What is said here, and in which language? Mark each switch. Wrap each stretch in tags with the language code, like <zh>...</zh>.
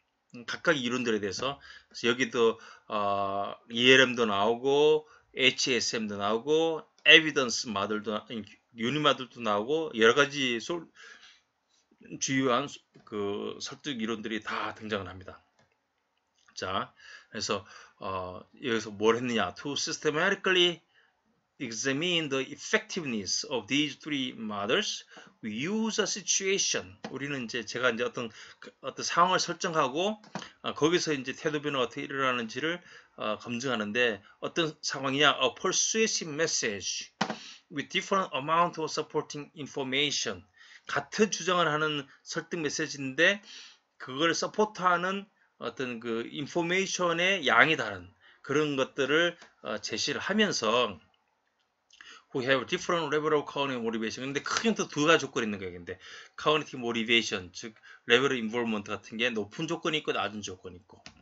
<ko>근데 각각 이론들에 대해서 그래서 여기도 ELM도 나오고 HSM도 나오고 에비던스 마들도 유니마들도 나오고 여러 가지 주요한 그 설득 이론들이 다 등장을 합니다. 자, 그래서 여기서 뭘 했느냐?</ko> <en>To systematically examine the effectiveness of these three models, we use a situation.</en> <ko>우리는 이제 제가 이제 어떤 상황을 설정하고 거기서 이제 태도 변화가 어떻게 일어나는지를 검증하는데, 어떤 상황이냐?</ko> <en>A persuasive message with different amount of supporting information.</en> <ko>같은 주장을 하는 설득 메시지인데 그걸 서포트하는 어떤 그 인포메이션의 양이 다른 그런 것들을 제시를 하면서</ko> <en>who have different level of cognitive motivation.</en> <ko>근데 크게 또 두 가지 조건이 있는 거예요. 근데 cognitive motivation, 즉</ko> <en>level of involvement</en> <ko>같은 게 높은 조건이 있고 낮은 조건이 있고.</ko>